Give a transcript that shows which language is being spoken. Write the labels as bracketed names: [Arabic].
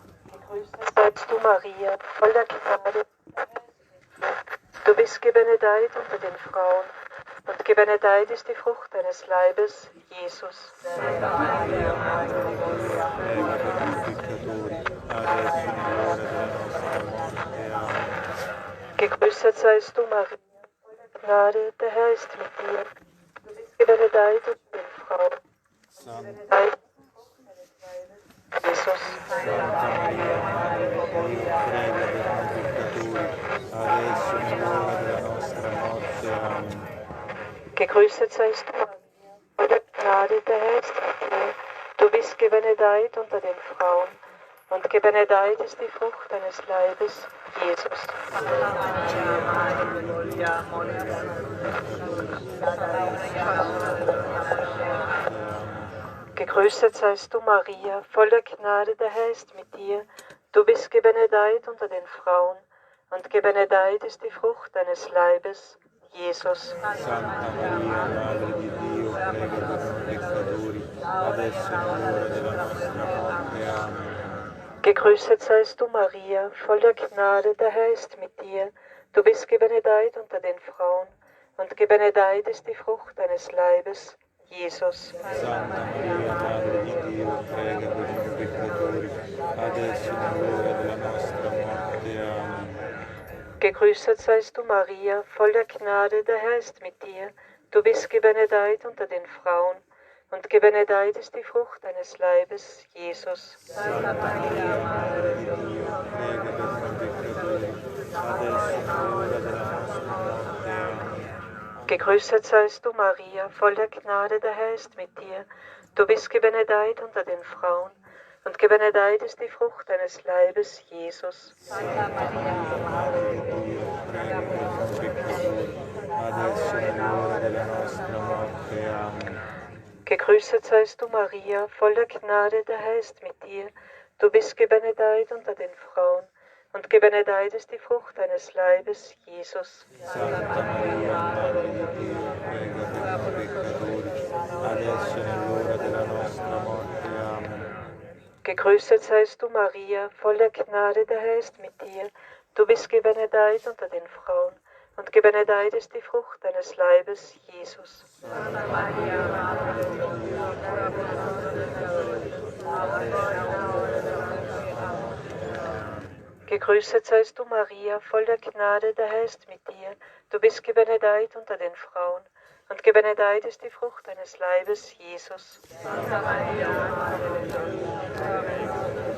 [German] Gegrüßet seist du, Maria, voller Gnade. Du bist gebenedeit unter den Frauen, und gebenedeit ist die Frucht deines Leibes, Jesus. [Italian] Santa Maria, Madre di Dio, prega per noi peccatori, adesso e nell'ora della nostra morte. Amen. [German] Gegrüßet seist du, Maria, voller Gnade, der Herr ist mit dir. Du bist gebenedeit unter den Frauen. [Italian] Santa [German] Jesus. [Italian] Maria, Madre di Dio, prega per noi peccatori, adesso e nell'ora della nostra morte. Amen. [German] Gegrüßet seist du, Maria, voller Gnade, der Herr ist mit dir. Du bist gebenedeit unter den Frauen, und gebenedeit ist die Frucht deines Leibes, Jesus. Gegrüßet seist du, Maria, voller Gnade, der Herr ist mit dir. Du bist gebenedeit unter den Frauen, und gebenedeit ist die Frucht deines Leibes, Jesus. [Italian] Santa Maria, Madre di Dio, prega per noi peccatori, adesso e nell'ora della nostra morte. Amen. [German] Gegrüßet seist du, Maria, voller Gnade, der Herr ist mit dir. Du bist gebenedeit unter den Frauen, und gebenedeit ist die Frucht deines Leibes, Jesus. [Italian] Santa Maria, Madre di Dio, prega per noi peccatori, adesso e nell'ora della nostra morte. Amen. [German] Gegrüßet seist du, Maria, voller Gnade, der Herr ist mit dir. Du bist gebenedeit unter den Frauen, und gebenedeit ist die Frucht deines Leibes, Jesus. [Italian] Santa Maria, Madre di Dio, prega per noi peccatori, adesso e nell'ora della nostra morte. Amen. [German] Gegrüßet seist du, Maria, voller Gnade, der Herr ist mit dir. Du bist gebenedeit unter den Frauen, und gebenedeit ist die Frucht deines Leibes, Jesus. [Italian] Santa Maria, Madre di Dio, prega per noi peccatori, adesso e nell'ora della nostra morte. Amen. [German] Gegrüßet seist du, Maria, voller Gnade, der Herr ist mit dir. Du bist gebenedeit unter den Frauen, und gebenedeit ist die Frucht deines Leibes, Jesus. [Italian] Santa Maria, Madre di Dio, prega per noi peccatori, adesso e nell'ora della nostra morte. Amen. [German] Gegrüßet seist du, Maria, voller Gnade, der Herr ist mit dir. Du bist gebenedeit unter den Frauen, und gebenedeit ist die Frucht deines Leibes, Jesus. [Italian] Santa Maria, Madre di Dio, prega per noi peccatori, [German] Gegrüßet seist du, Maria, voller Gnade, der Herr ist mit dir. Du bist gebenedeit unter den Frauen, und gebenedeit ist die Frucht deines Leibes, Jesus. [Italian] Santa Maria, Madre di Dio,